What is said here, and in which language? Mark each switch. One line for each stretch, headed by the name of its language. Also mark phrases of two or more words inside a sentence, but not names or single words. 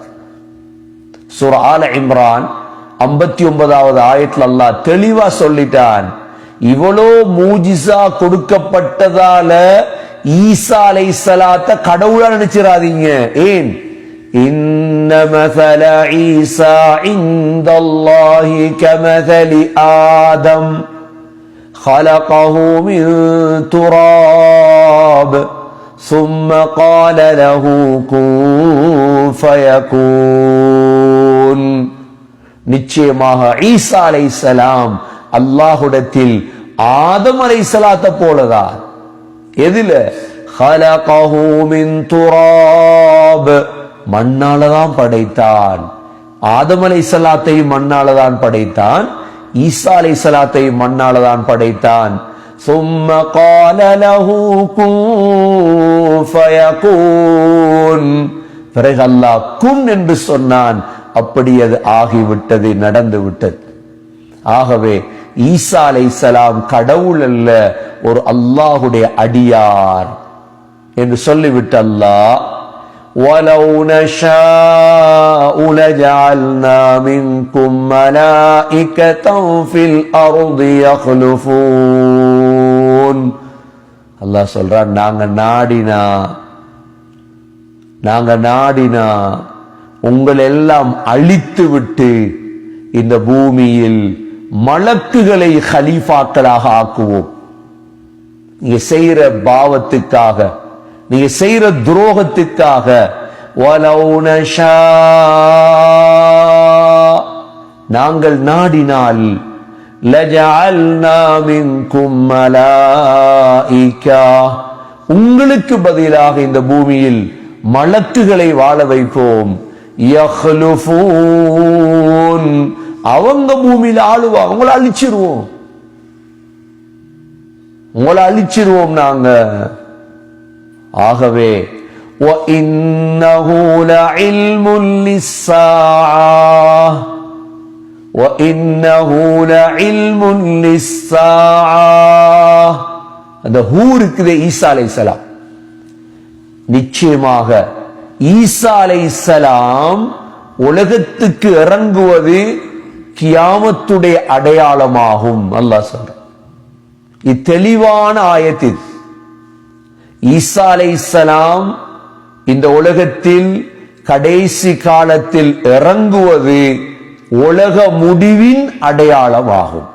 Tamil: சூரா ஆல இம்ரான் 59வது ஆயத்துல அல்லாஹ் தெளிவா சொல்லிட்டான், இவ்வளோ மூஜிசா கொடுக்கப்பட்டதால ஈசா அலைஹிஸ்ஸலாத்த கடவுளா நினைச்சிராதீங்க.
Arabic: ஏன்? إن مثل عيسى عند الله كمثل آدم خلقه من تراب ثم قال له كن فيكون.
Tamil: நிச்சயமாக ஈசா அலைஹிஸ்ஸலாம் அல்லாஹ்விடத்தில் ஆதம் அலைஹிஸ்ஸலாத்தை போலதான். எதில?
Arabic: خلقه من تراب.
Tamil: மண்ணாலதான் படைத்தான். ஆதம் அலைஹிஸ்ஸலாத்தையும் மண்ணாலதான் படைத்தான், ஈசா அலைஹிஸ்ஸலாத்தையும் மண்ணாலதான் படைத்தான்.
Arabic: ثم قال له كن فيكون.
Tamil: பிறகு அல்லாஹ் குன் என்று சொன்னான், அப்படி அது ஆகிவிட்டது, நடந்து விட்டது. ஆகவே ஈசா அலைஹிஸ்ஸலாம் கடவுள் அல்ல, ஒரு அல்லாஹ்வுடைய அடியார் என்று சொல்லிவிட்டு அல்லாஹ்,
Arabic: وَلَوْ نَشَاءُ لَجَعَلْنَا مِنْكُمْ مَلَائِكَةً فِي الْأَرْضِ يَخْلُفُونَ.
Tamil: அல்லாஹ் சொல்றான், நாங்க நாடினா உங்களை எல்லாம் அழித்து விட்டு இந்த பூமியில் மலக்குகளை கலீஃபாக்களாக ஆக்குவோம். நீங்க செய்யற பாவத்துக்காக, நீங்க செய்யற துரோகத்துக்காக.
Arabic: وَلَوْ نَشَاءُ,
Tamil: நாங்கள் நாடினால்,
Arabic: لَجَعَلْنَا مِنْكُمْ مَلَائِكَةً,
Tamil: உங்களுக்கு பதிலாக இந்த பூமியில் மலக்குகளை வாழ வைப்போம். يَخْلُفُونَ, அவங்க பூமியில் ஆளுவாங்க. உங்களை அழிச்சிருவோம் நாங்க.
Arabic: ஆகவே وَإِنَّهُ لَعِلْمٌ لِلسَّاعَةِ وَإِنَّهُ لَعِلْمٌ لِلسَّاعَةِ.
Tamil: அந்த ஹூ இருக்குது ஈசா அலைஹிஸ்ஸலாம். நிச்சயமாக ஈசா அலைஹிஸ்ஸலாம் உலகத்துக்கு இறங்குவது கியாமத்துடைய அடையாளமாகும். அல்லாஹ் சொல்ற இத்தெளிவான ஆயத்தில் ஈசா அலைஹிஸ்ஸலாம் இந்த உலகத்தில் கடைசி காலத்தில் இறங்குவது உலக முடிவின் அடையாளமாகும்.